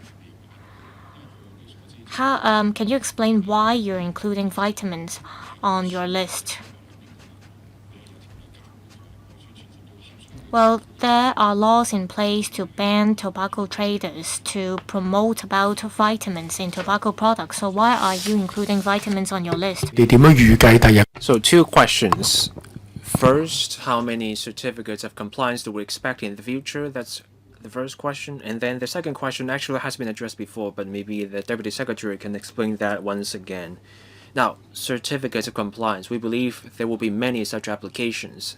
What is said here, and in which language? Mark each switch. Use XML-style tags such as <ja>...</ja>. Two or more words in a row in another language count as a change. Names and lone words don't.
<en>Can you explain why you're including vitamins on your list? Well, there are laws in place to ban tobacco traders to promote about vitamins in tobacco products. So why are you including vitamins on your list?</en> <yue>你點樣預計第日</yue> <en>So 2 questions. First, how many certificates of compliance do we expect in the future? That's the first question. And then the second question actually has been addressed before, but maybe the Deputy Secretary can explain that once again. Now, certificates of compliance, we believe there will be many such applications.</en>